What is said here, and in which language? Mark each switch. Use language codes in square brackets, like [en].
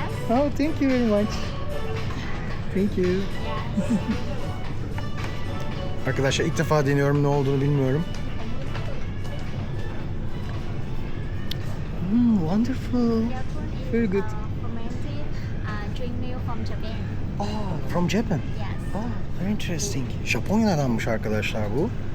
[en] Oh, thank you very much. Thank you. Yeah. [tr] Arkadaşlar ilk defa deniyorum, ne olduğunu bilmiyorum. [en] Wonderful. Very good. Fermented drink milk from Japan. Oh, from Japan. Yes. Oh, very interesting. [tr] Japonya'danmış arkadaşlar bu.